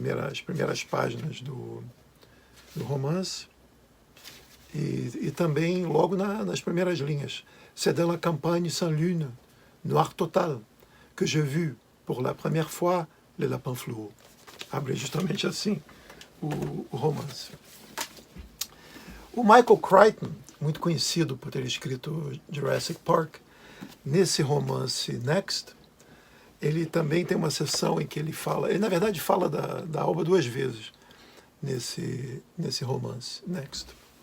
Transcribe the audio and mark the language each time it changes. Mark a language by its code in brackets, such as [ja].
[pt] As primeiras páginas do romance. E também logo nas primeiras linhas. [fr] C'est dans la campagne sans lune, noir total, que j'ai vu pour la première fois le lapin fluo. [pt] Abre justamente assim o romance. O Michael Crichton, muito conhecido por ter escrito Jurassic Park, nesse romance Next, ele também tem uma seção em que ele na verdade fala da Alba duas vezes nesse romance Next.